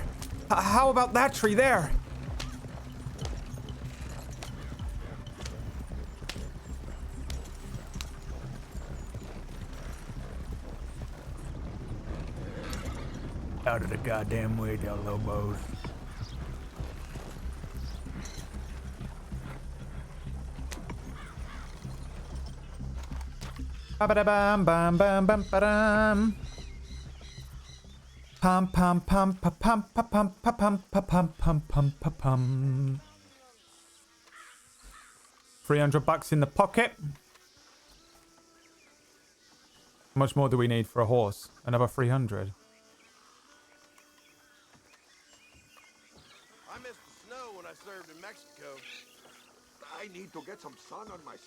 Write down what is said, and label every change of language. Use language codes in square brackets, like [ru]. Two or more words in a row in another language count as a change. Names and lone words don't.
[en] How about that tree there? Out of the goddamn way, Del Lobos. Ba-ba-da-bam, bam, bam, bam, ba-dam. Pum, pum, pum, pa, pum, pa, pum, pa, pum, pa, pum, pum, pum, pa, pum. $300 in the pocket. How much more do we need for a horse? Another 300. I missed the snow when I served in Mexico. I need to get some sun on my skin.